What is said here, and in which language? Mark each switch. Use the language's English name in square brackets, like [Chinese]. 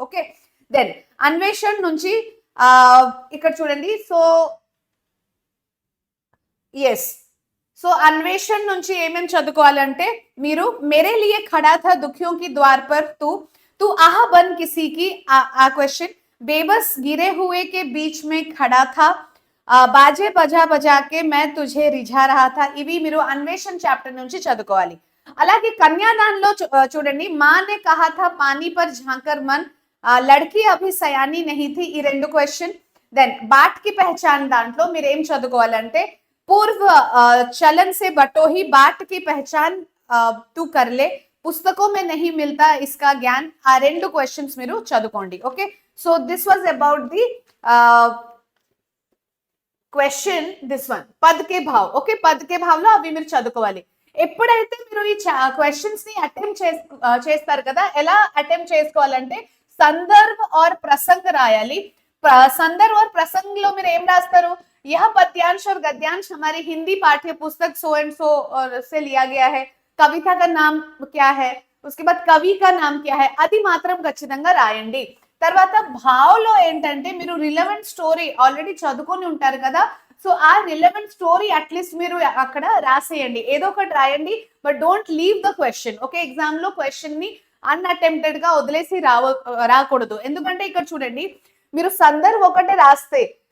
[Telugu] Okay, then Anveshan నుంచి ఇక్కడ చూడండి. సో ఎస్, సో అన్వేషణ్ నుంచి ఏమేమి చదువుకోవాలంటే మీరు [Hindi] మేరే లియే ఖడా థా దుఖియోं की द्वार पर तू आह बन किसी की, आ क्वेश्चन. बेबस गिरे हुए के बीच में खड़ा था, बाजे बजा बजा के मैं तुझे रिझा रहा था, [Telugu] ఇవి మీరు అన్వేషణ్ చాప్టర్ నుంచి చదువుకోవాలి. అలాగే కన్యాదాన్ లో చూడండి, [Hindi] माँ ने कहा था पानी पर झांकर मन, लड़की अभी सयानी नहीं थी, [Telugu] ఈ 2 క్వశ్చన్. [Hindi] దెన్ బాట్ की पहचान [Telugu] దాంట్లో మీరు ఏం చదువుకోవాలంటే [Hindi] पूर्व चलन से बटोही बाट की पहचान तू कर ले, पुस्तकों में नहीं मिलता इसका ज्ञान, [Telugu] ఆ 2 క్వశ్చన్స్ మీరు చదువుకోండి. [English] Okay, so this was about the question, this one పదకే భావ్. [Telugu] Okay, పదకే Bhau లో అవి మీరు చదువుకోవాలి. ఎప్పుడైతే మీరు ఈ క్వశ్చన్స్ ని అటెంప్ట్ చేస్తారు కదా, ఎలా అటెంప్ట్ చేసుకోవాలంటే సందర్భ और ప్రసంగ్ రాయాలి. సందర్భ और ప్రసంగ్ లో మీరు ఏం రాస్తారు, [Hindi] यह पद्यांश और गद्यांश हमारी हिंदी पाठ्य पुस्तक सो एंड सो से लिया गया है, कविता का नाम क्या है, उसके बाद कवि का नाम क्या है, [Telugu] అది మాత్రం ఖచ్చితంగా రాయండి. తర్వాత భావ్లో ఏంటంటే మీరు రిలవెంట్ స్టోరీ ఆల్రెడీ చదువుకొని ఉంటారు కదా, సో ఆ రిలవెంట్ స్టోరీ అట్లీస్ట్ మీరు అక్కడ రాసేయండి, ఏదో ఒకటి రాయండి, [English] But don't leave the question. [Telugu] Okay, exam లో క్వశ్చన్ ని అన్అటెంప్టెడ్ గా వదిలేసి రాకూడదు. ఎందుకంటే ఇక్కడ చూడండి, మీరు సందర్భ్ ఒకటే రాస్తే